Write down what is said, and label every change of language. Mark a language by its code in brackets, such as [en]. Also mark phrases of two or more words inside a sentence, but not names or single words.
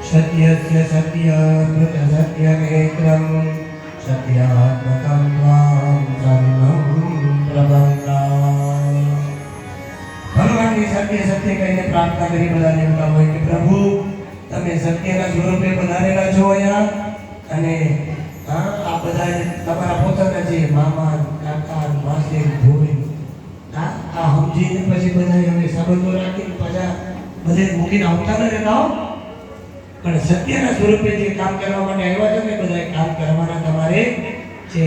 [sa] सत्यस्य सत्यमृत सत्यनेत्रं सत्यात्मकं त्वां शरणं प्रपन्नामि। [gu] ભગવાન કી સત્ય સત્ય કહીને પ્રાર્થના કરી બધા દેવતા હોય કે પ્રભુ તમે સત્યના સ્વરૂપે પધારેલા છો અહીંયા અને આ બધા તમારા પોતાના જે મામા કાકા માસી ભૂમિ આ સમજીને પછી બધા હવે સંબંધો રાખીને પાછા બધે મૂકીને આવતા ન રહેતા હો, પણ સત્યના સ્વરૂપે જે કામ કરવા માટે આવ્યા છો ને બધા કામ કરવાના તમારે છે।